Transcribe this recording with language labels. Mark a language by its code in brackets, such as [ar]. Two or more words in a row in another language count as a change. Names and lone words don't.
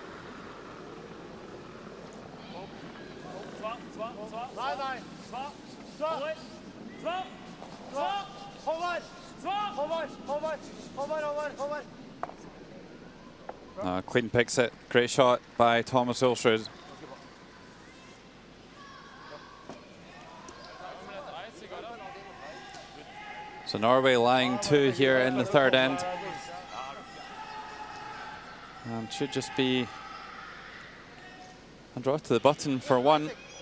[no] Nei, nei. Håvard! Svart! Svart! Håvard! Svart! Håvard! Håvard! Håvard! Håvard! Håvard! [en] Clean picks it. Great shot by Thomas Ulsrud. So Norway lying 2 here in the third end. And should just be a draw to the button for 1.